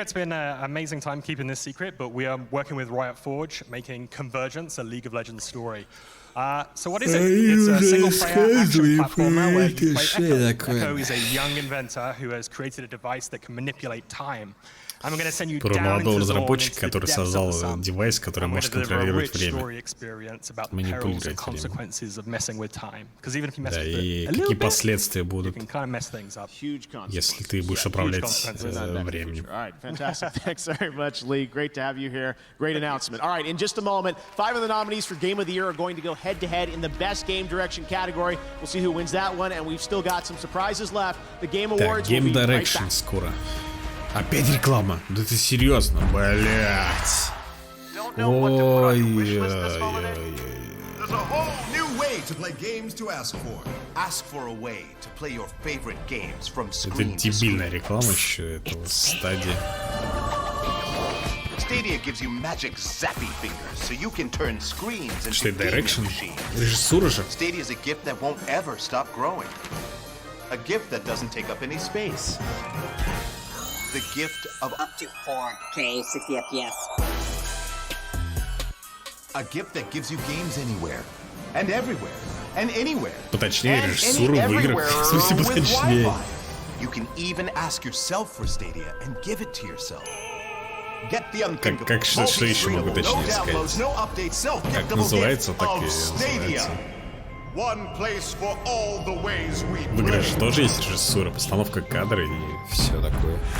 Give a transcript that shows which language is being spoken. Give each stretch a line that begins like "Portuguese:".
English: It's been an amazing time keeping this secret, but we are working with Riot Forge, making Convergence, a League of Legends story. So what is it? It's a single-player action platformer where you play Echo. Echo is a young inventor who has created a device that can manipulate time.
Russian: Про молодого разработчика, который создал девайс, который может контролировать время, манипулировать временем. Да, и какие последствия будут, если ты будешь управлять временем.
English: Fantastic. Thanks very much, Lee. Great to have you here. Great announcement. All right, in just a moment, 5 of the nominees for Game of the Year are going to go head-to-head in the Best Game Direction category. We'll see who wins that one, and we've still got some surprises left. The Game Awards will be right back.
Russian: Скоро. Опять реклама? Да ты серьезно? Блять. Ой-ой-ой.
English: There's a whole new way to play games to ask for. Ask for a way to play your favorite games from screen to screen.
Russian: Это дебильная реклама еще этого стадии.
English: Stadia gives you magic zappy fingers, so you can turn screens into Direction? machines.
Russian: Режиссура же.
English: Stadia is a gift that won't ever stop growing. A gift that doesn't take up any space. The gift of up to 4K 60 FPS. A gift that gives you games anywhere and everywhere and anywhere.
Russian: Поточнее режиссуру в играх. В смысле поточнее.
English: You can even ask yourself for Stadia and give it to yourself. Get the unthinkable.
Russian: Как что еще могу точнее сказать? Как называется, так и называется. В игре же тоже есть режиссура, постановка кадра и все такое.